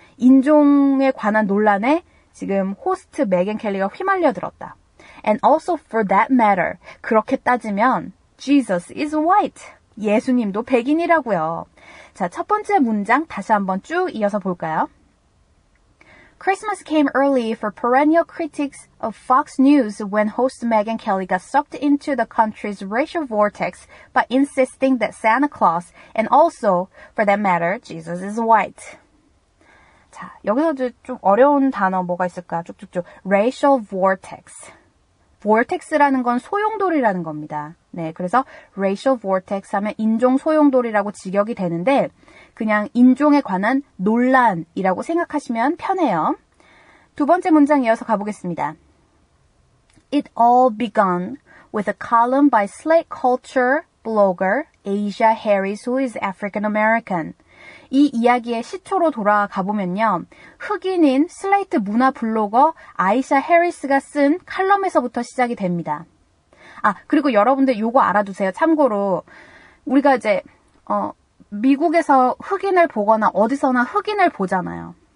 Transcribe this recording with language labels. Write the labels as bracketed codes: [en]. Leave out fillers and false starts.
[ko] 인종에 관한 논란에 지금 호스트 메겐 켈리가 휘말려 들었다. [en] And also for that matter, [ko] 그렇게 따지면 [en] Jesus is white. [ko] 예수님도 백인이라고요. 자, 첫 번째 문장 다시 한번 쭉 이어서 볼까요? [en] Christmas came early for perennial critics of Fox News when host Megyn Kelly got sucked into the country's racial vortex by insisting that Santa Claus, and also, for that matter, Jesus is white. [ko] 자, 여기서 좀 어려운 단어 뭐가 있을까? 쭉쭉쭉. Racial vortex. vortex라는 건 소용돌이라는 겁니다. 네, 그래서 racial vortex 하면 인종 소용돌이라고 직역이 되는데 그냥 인종에 관한 논란이라고 생각하시면 편해요. 두 번째 문장 이어서 가보겠습니다. [en] It all began with a column by Slate culture blogger Asia Harris, who is African American. [ko] 이 이야기의 시초로 돌아가 보면요. 흑인인 슬레이트 문화 블로거 아이샤 해리스가 쓴 칼럼에서부터 시작이 됩니다. 아, 그리고 여러분들 요거 알아두세요. 참고로 우리가 이제 미국에서 흑인을 보거나 어디서나 흑인을 보잖아요.